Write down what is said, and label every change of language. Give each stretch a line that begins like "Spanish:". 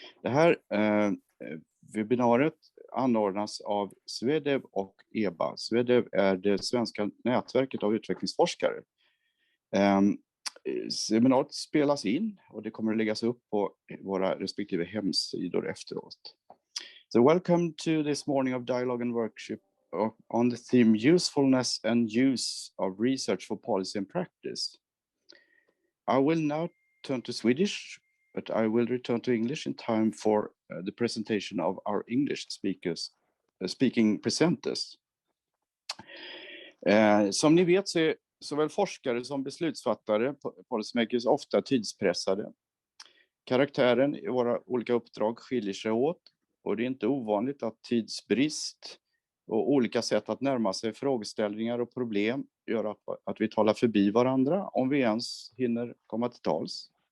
Swedish: Det här webbinariet anordnas av SweDev och EBA. SweDev är det svenska nätverket av utvecklingsforskare. Seminariet spelas in och det kommer att läggas upp på våra respektive hemsidor efteråt.
English: So welcome to this morning of dialogue and workshop on the theme Usefulness and Use of Research for Policy and Practice. I will now turn to Swedish, but I will return to English in time for the presentation of our English speaking presenters.
Swedish: Som ni vet så är såväl forskare som beslutsfattare, policymakers, ofta tidspressade. Karaktären i våra olika uppdrag skiljer sig åt och det är inte ovanligt att tidsbrist och olika sätt att närma sig frågeställningar och problem gör att vi talar förbi varandra om vi ens hinner komma till tals.